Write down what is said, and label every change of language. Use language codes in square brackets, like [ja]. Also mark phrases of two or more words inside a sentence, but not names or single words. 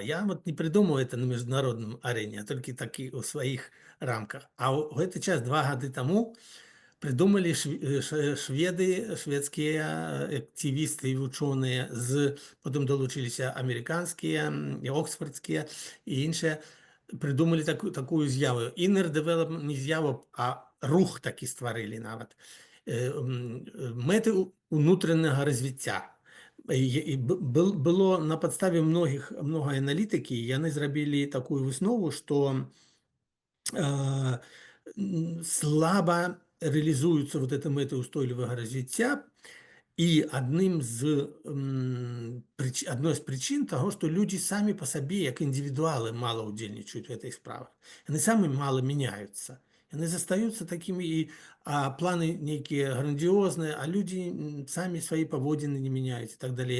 [be] Я вот не придумаў это на міжнародным арэне, а толькі такі ў сваіх рамках. А ў гэты час 2 гады таму [ru] придумали шведы, [be] шведскія актывісты і вучоныя, потым далучыліся амерыканскія, і оксфордскія і іншыя, придумали такую з'яву. [en] Inner development, [be] не з'яву, а рух такі стварылі нават. Мэты ўнутранага развіцця. Было на падставе многай аналітыкі, яны зрабілі такую выснову, што [ru] слабо реализуются вот эти [be] мэты устойлівага развіцця, і одной з прычын таго, што людзі самі па сабе, як індывідуалы, мала ўдзельнічаюць у гэтай справах. Яны самі мала мяняюцца. Яны застаюцца такімі, планы нейкія грандіозныя, а людзі самі свае паводзіны не мяняюць і так далей.